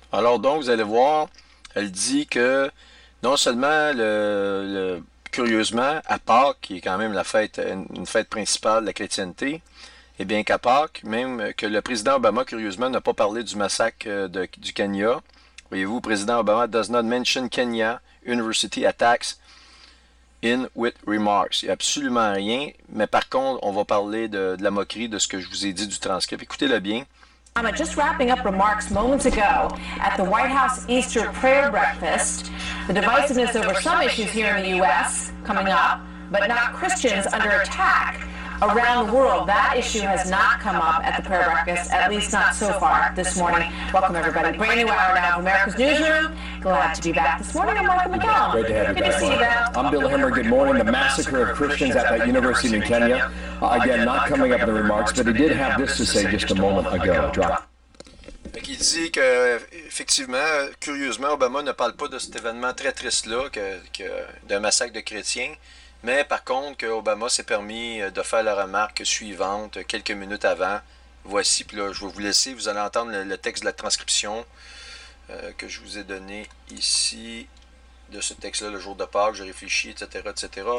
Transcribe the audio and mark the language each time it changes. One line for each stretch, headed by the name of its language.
French: Alors donc, vous allez voir, elle dit que non seulement, curieusement, à Pâques, qui est quand même une fête principale de la chrétienté, et bien qu'à Pâques, même que le président Obama, curieusement, n'a pas parlé du massacre du Kenya. Voyez-vous, le président Obama
English: does not mention Kenya University attacks in with remarks.
French: Il n'y a absolument rien, mais par contre, on va parler de la moquerie de ce que je vous ai dit du transcript. Écoutez-le bien.
English: I'm just wrapping up remarks moments ago at the White House Easter prayer breakfast. The divisiveness over some issues here in the U.S. coming up, but not Christians under attack around the world. That issue has not come up at the prayer breakfast, at least not so far this morning. Welcome, everybody. Brand new hour now of America's Newsroom. Glad to be back this morning. I'm Martha McCallum. Great to have you Good back. to see you, Val. I'm Bill Hemmer. Good morning. The massacre of Christians at that university in Kenya. Again, not coming up in the remarks, but he did have this to say just a moment ago. Drop.
French: Il dit que, effectivement, curieusement, Obama ne parle pas de cet événement très triste-là, d'un massacre de chrétiens, mais par contre, que Obama s'est permis de faire la remarque suivante quelques minutes avant. Voici, puis là, je vais vous laisser, vous allez entendre le texte de la transcription que je vous ai donné ici, de ce texte-là, le jour de Pâques, je réfléchis, etc., etc.